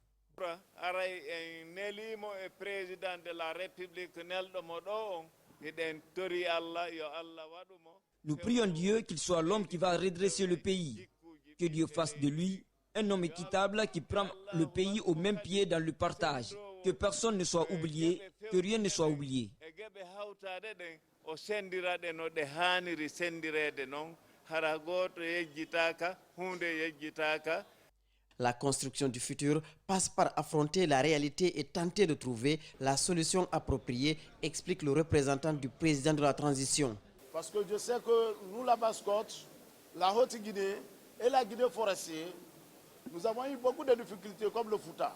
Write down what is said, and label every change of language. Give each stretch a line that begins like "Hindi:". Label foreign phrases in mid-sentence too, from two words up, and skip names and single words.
French: Nous prions Dieu qu'il soit l'homme qui va redresser le pays. Que Dieu fasse de lui un homme équitable qui prend le pays au même pied dans le partage. Que personne ne soit oublié, que rien ne soit oublié.
Fula: o sendiraɗe no ɗe haaniri sendirede noon hara gooto yejjitaka hunde yejjitaka.
French: La construction du futur passe par affronter la réalité et tenter de trouver la solution appropriée, explique le représentant du président de la transition. Parce que je sais que nous, la Basse-Côte, la Haute-Guinée et la Guinée forestière, nous avons eu beaucoup de difficultés comme le Fouta.